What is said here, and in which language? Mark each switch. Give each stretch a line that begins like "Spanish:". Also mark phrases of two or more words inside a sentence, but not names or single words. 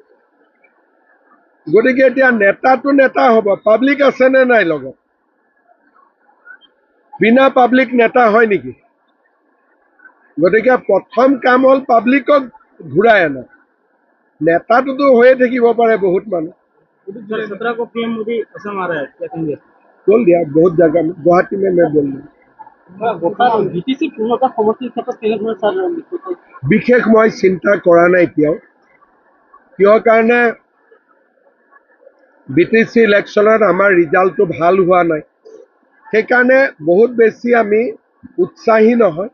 Assamese: গতিকে এতিয়া নেতাটো নেতা হ'ব, পাব্লিক আছেনে নাই লগত? বিনা পাব্লিক নেতা হয় নেকি? গতিকে প্ৰথম কাম হ'ল পাব্লিকক ঘূৰাই আনা। নেতাটোতো হৈয়ে থাকিব পাৰে বহুত মানুহ।
Hindi: 17 को PM मोदी असम आ रहा है, क्या कहेंगे? बोल दिया बहुत जगह में, गुवाहाटी में मैं बोल रहा
Assamese: BTC পূৰ্ণতা সমষ্টিৰ ক্ষেত্ৰত কেনেধৰণে ছাৰ বিশেষ মই চিন্তা কৰা নাই এতিয়াও। কিয় কাৰণে BTC ইলেকশ্যনত আমাৰ ৰিজাল্টটো ভাল হোৱা নাই, সেইকাৰণে বহুত বেছি আমি উৎসাহী নহয়।